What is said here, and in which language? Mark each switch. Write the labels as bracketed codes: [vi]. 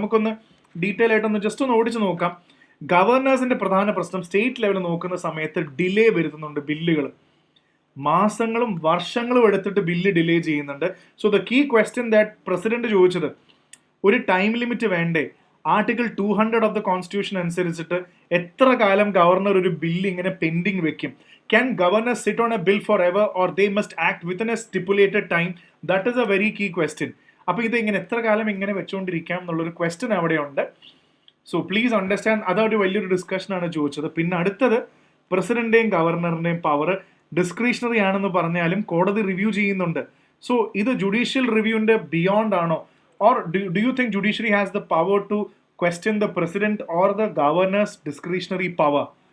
[ml] നമുക്കൊന്ന് ഡീറ്റെയിൽ ആയിട്ടൊന്ന് ജസ്റ്റ് ഒന്ന് ഓടിച്ചു നോക്കാം. ഗവർണേഴ്സിന്റെ പ്രധാന പ്രശ്നം സ്റ്റേറ്റ് ലെവലിൽ നോക്കുന്ന സമയത്ത് ഡിലേ വരുത്തുന്നുണ്ട്. ബില്ലുകൾ മാസങ്ങളും വർഷങ്ങളും എടുത്തിട്ട് ബില്ല് ഡിലേ ചെയ്യുന്നുണ്ട്. [en] so the key question that [ml] president ചോദിച്ചത്, ഒരു ടൈം ലിമിറ്റ് വേണ്ടേ? ആർട്ടിക്കിൾ 200 ഓഫ് ദ കോൺസ്റ്റിറ്റ്യൂഷൻ അനുസരിച്ചിട്ട് എത്ര കാലം ഗവർണർ ഒരു ബില്ല് ഇങ്ങനെ പെൻഡിങ് വെക്കും? [en] Can governors sit on a bill forever or they must act within a stipulated time? That is a very key question. [ml] അപ്പോൾ ഇത് ഇങ്ങനെ എത്ര കാലം ഇങ്ങനെ വെച്ചുകൊണ്ടിരിക്കാം എന്നുള്ളൊരു ക്വസ്റ്റ്യൻ അവിടെയുണ്ട്. [en] so please understand, [ml] അതൊരു വലിയൊരു ഡിസ്കഷനാണ് ചോദിച്ചത്. പിന്നെ അടുത്തത് പ്രസിഡന്റിന്റെയും ഗവർണറിന്റെയും പവർ ഡിസ്ക്രിഷണറി ആണെന്ന് പറഞ്ഞാലും കോടതി റിവ്യൂ ചെയ്യുന്നുണ്ട്. സോ ഇത് ജുഡീഷ്യൽ റിവ്യൂവിന്റെ ബിയോണ്ട് ആണോ? [en] Or do you think judiciary has the power to question the president or the governors discretionary power?